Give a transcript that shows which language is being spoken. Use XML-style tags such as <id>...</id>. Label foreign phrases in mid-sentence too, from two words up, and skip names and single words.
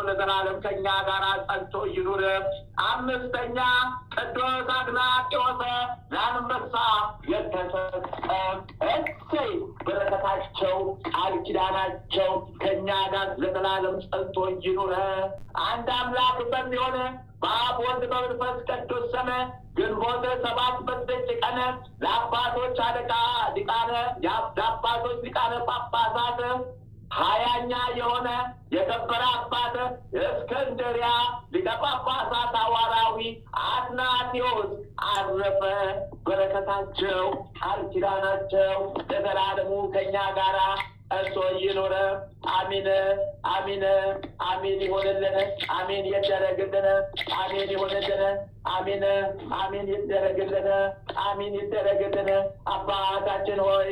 <am>ለዘላለም ከእኛ ጋር ጸንቶ ይኑር። አምስተኛ ቅዱስ አግናጤዎስ ለአንበሳ የተሰጠ እሰይ በረከታቸው ቃል ኪዳናቸው ከእኛ ጋር ለዘላለም ጸንቶ ይኑር። አንድ አምላክ በሚሆን በአብ ወልድ በመንፈስ ቅዱስ ስም ግንቦት 7 በዚች ቀን ለአባቶች አለቃ ለአባቶች ሊቃነ ጳጳሳት 20ኛ የሆነ የከበረ አባት እስክንድርያ ሊቀ ጳጳሳት ሐዋርያዊ አትናቴዎስ አረፈ። በረከታቸው ቃል ኪዳናቸው ለዘላለሙ ከእኛ ጋራ እርሶ ይኑር። አሜን አሜን አሜን ይሆንልን። አሜን ይደረግልን። አሜን ይሆንልን። አሜን አሜን ይደረግልን። አሜን ይደረግልን። አባታችን ሆይ</am>